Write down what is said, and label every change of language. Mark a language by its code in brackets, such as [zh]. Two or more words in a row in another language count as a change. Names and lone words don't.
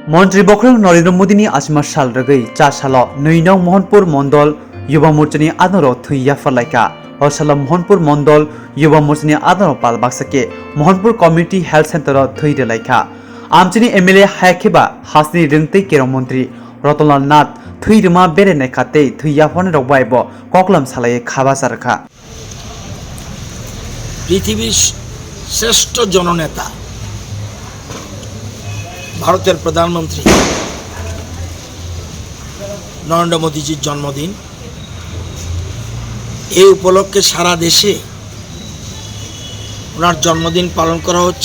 [trp] Montri Bokhorokni Narendra Modi ni Achaima sal ragui 4 salo 2 nong Mohanpur Mondol Yuba Morchani Adaro Thwi Yapharwi o salo Mohanpur Mondol Yuba Morchani Adaro Pal Baksake Mohanpur Community Health Center Thwi Delaikha Amchini MLA Haikeba Hasni Ringtei Kero Montri Rotolal Nath Thwi Rima Bere Nekate Thwi Yapharwi Rogwaibo Koklam Salaye Khaba Sarkha [bn] পৃথিবীর শ্রেষ্ঠ জননেতা ভারতের প্রধানমন্ত্রী নরেন্দ্র মোদীজির জন্মদিন। এই উপলক্ষে সারা দেশে ওনার জন্মদিন পালন করা হচ্ছে।